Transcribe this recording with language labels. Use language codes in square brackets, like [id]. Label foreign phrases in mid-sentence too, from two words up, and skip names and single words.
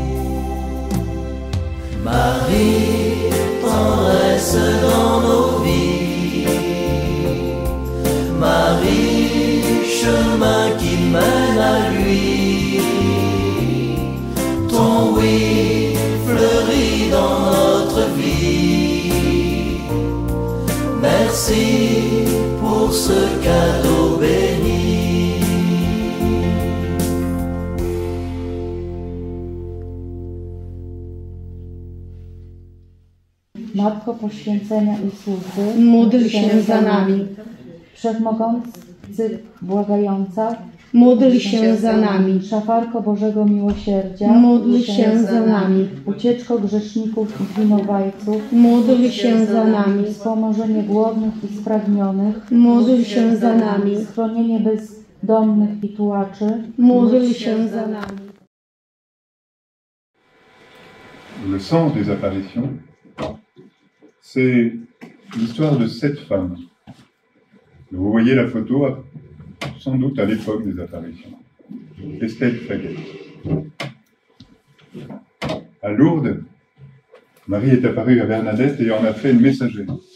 [fr] Marie, tendresse dans nos vies, Marie, chemin qui mène à lui, ton oui fleurit dans notre vie. Merci pour ce cadeau béni. [pl] Matko Poświęcenia i Służby, módl się za nami. Wszechmogący Błagająca, Módl się za nami. Szafarko Bożego Miłosierdzia, Módl się za nami. Ucieczko grzeszników i winowajców, Módl się za nami. Wspomożenie głodnych i spragnionych, Módl się za nami. Schronienie bezdomnych i tułaczy, Módl się za nami. [fr] Le sens des apparitions, c'est l'histoire de 7 femmes. Vous voyez la photo, sans doute à l'époque des apparitions. Estelle Faguet. À Lourdes, Marie est apparue à Bernadette et en a fait une messagère.